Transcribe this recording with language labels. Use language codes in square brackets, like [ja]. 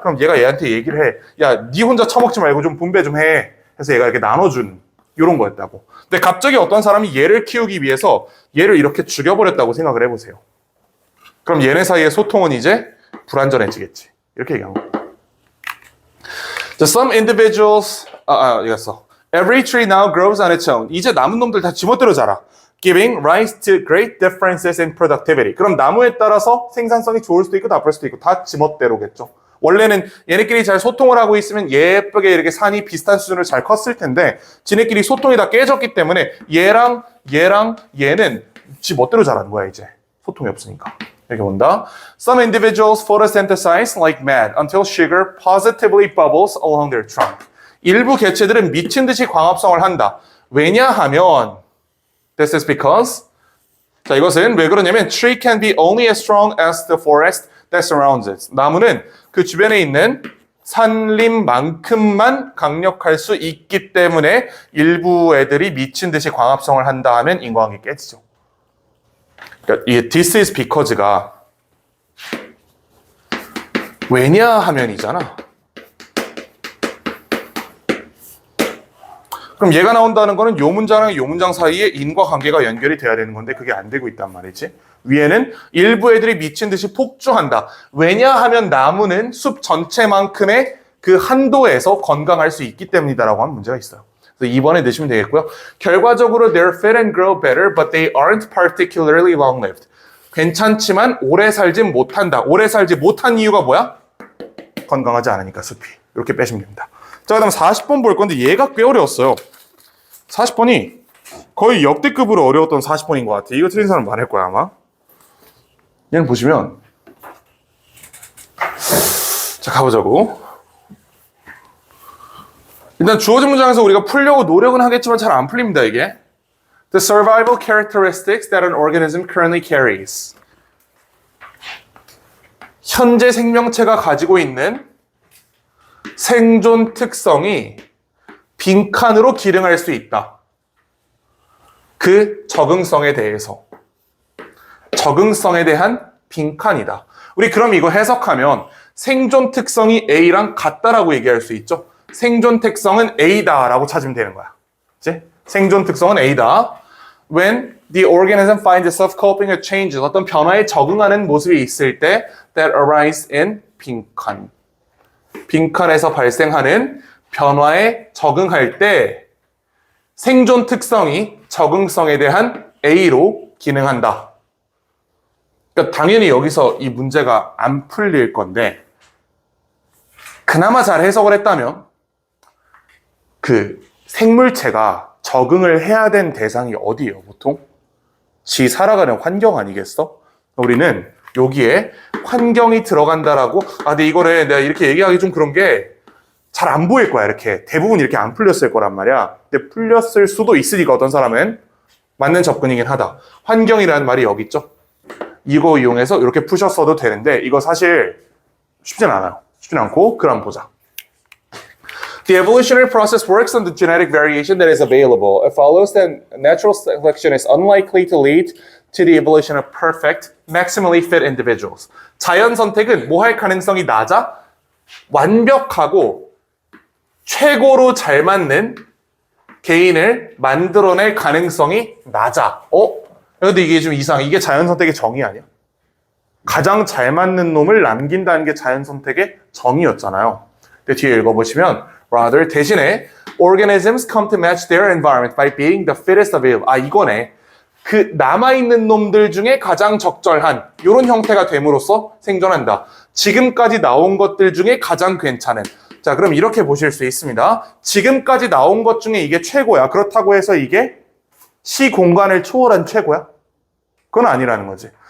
[ko] 그럼 얘가 얘한테 얘기를 해. 야, 니 혼자 처먹지 말고 좀 분배 좀 해. 해서 얘가 이렇게 나눠준 이런 거였다고. 근데 갑자기 어떤 사람이 얘를 키우기 위해서 얘를 이렇게 죽여버렸다고 생각을 해보세요. 그럼 얘네 사이의 소통은 이제 불완전해지겠지. 이렇게 얘기한 거야. [en] So some individuals, [ko] 이겼어. [en] Every tree now grows on its own. [ko] 이제 남은 놈들 다 지멋대로 자라. [en] Giving rise to great differences in productivity. [ko] 그럼 나무에 따라서 생산성이 좋을 수도 있고 나쁠 수도 있고 다 지멋대로겠죠. 원래는 얘네끼리 잘 소통을 하고 있으면 예쁘게 이렇게 산이 비슷한 수준으로 잘 컸을 텐데 지네끼리 소통이 다 깨졌기 때문에 얘랑 얘는 지멋대로 자라는 거야 이제. 소통이 없으니까. 이렇게 본다. [en] Some individuals photosynthesize like mad until sugar positively bubbles along their trunk. [ko] 일부 개체들은 미친 듯이 광합성을 한다. 왜냐하면 [en] This is because [ko] 자 이것은 왜 그러냐면 [en] tree can be only as strong as the forest that surrounds it. [ko] 나무는 그 주변에 있는 산림만큼만 강력할 수 있기 때문에 일부 애들이 미친 듯이 광합성을 한다 하면 인과관계 깨지죠. 그러니까 이 [en] this is because [ko] 가 왜냐하면이잖아. 그럼 얘가 나온다는 거는 요 문장이랑 요 문장 사이에 인과관계가 연결이 돼야 되는 건데 그게 안 되고 있단 말이지. 위에는 일부 애들이 미친 듯이 폭주한다. 왜냐하면 나무는 숲 전체만큼의 그 한도에서 건강할 수 있기 때문이다라고 하는 문제가 있어요. 그래서 2번에 넣으시면 되겠고요. 결과적으로 [en] they're fit and grow better, but they aren't particularly long-lived. [ko] 괜찮지만 오래 살진 못한다. 오래 살지 못한 이유가 뭐야? 건강하지 않으니까 숲이. 이렇게 빼시면 됩니다. 자, 그 다음 40번 볼 건데 얘가 꽤 어려웠어요. 40번이 거의 역대급으로 어려웠던 40번인 것 같아. 이거 틀린 사람 많을 거야 아마. 얘는 보시면 자 가보자고. 일단 주어진 문장에서 우리가 풀려고 노력은 하겠지만 잘 안 풀립니다 이게. [en] The survival characteristics that an organism currently carries. [ko] 현재 생명체가 가지고 있는 생존 특성이 빈칸으로 기능할 수 있다. 그 적응성에 대해서. 적응성에 대한 빈칸이다. 우리 그럼 이거 해석하면 생존 특성이 A랑 같다라고 얘기할 수 있죠. 생존 특성은 A다라고 찾으면 되는 거야. 그치? 생존 특성은 A다. [en] When the organism finds itself coping with changes, [ko] 어떤 변화에 적응하는 모습이 있을 때 [en] that arise in 빈칸. [ko] 빈칸에서 발생하는 변화에 적응할 때 생존 특성이 적응성에 대한 A로 기능한다. 그러니까 당연히 여기서 이 문제가 안 풀릴 건데 그나마 잘 해석을 했다면 그 생물체가 적응을 해야 된 대상이 어디예요, 보통? 지 살아가는 환경 아니겠어? 우리는 여기에 환경이 들어간다라고 근데 이거를 내가 이렇게 얘기하기 좀 그런 게 잘 안 보일 거야, 이렇게. 대부분 이렇게 안 풀렸을 거란 말이야. 근데 풀렸을 수도 있으니까 어떤 사람은 맞는 접근이긴 하다. 환경이라는 말이 여기 있죠? 이거 이용해서 이렇게 푸셨어도 되는데 이거 사실 쉽진 않아요. 쉽진 않고 글 한번 보자. [en] The evolutionary process works on the genetic variation that is available. It follows that natural selection is unlikely to lead to the evolution of perfect, maximally fit individuals. [ko] 자연 선택은 뭐 할 가능성이 낮아? 완벽하고 최고로 잘 맞는 개인을 만들어낼 가능성이 낮아. 근데 이게 좀 이상해. 이게 자연 선택의 정의 아니야? 가장 잘 맞는 놈을 남긴다는 게 자연 선택의 정의였잖아요. 근데 뒤에 읽어보시면 [en] rather [ko] 대신에 [en] organisms come to match their environment by being the fittest available. [ko] 이거네. 그 남아있는 놈들 중에 가장 적절한 이런 형태가 됨으로써 생존한다. 지금까지 나온 것들 중에 가장 괜찮은. 자, 그럼 이렇게 보실 수 있습니다. 지금까지 나온 것 중에 이게 최고야. 그렇다고 해서 이게 시공간을 초월한 최고야? 그건 아니라는 거지.